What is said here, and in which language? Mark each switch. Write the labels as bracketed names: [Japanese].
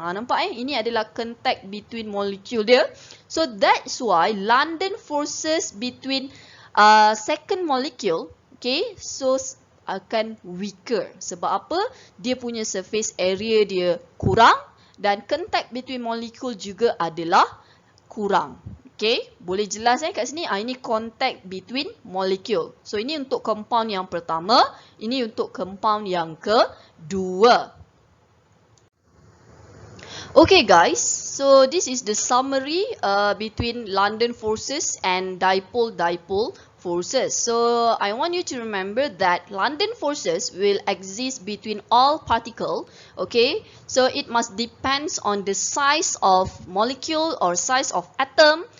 [Malay] Nampak ini adalah [English] contact between molecule [Malay] dia. [English] So that's why London forces between second molecule, okay, so akan weaker. [Malay] Sebab apa? Dia punya surface area dia kurang dan [English] contact between molecule [Malay] juga adalah kurang. Okay, boleh jelas kat sini? Ini [English] contact between molecule. [Malay] So ini untuk compound yang pertama, ini untuk compound yang kedua. [English] Okay guys, so this is the summary between London forces and dipole-dipole forces. So I want you to remember that London forces will exist between all particle. Okay, so it must depends on the size of molecule or size of atom.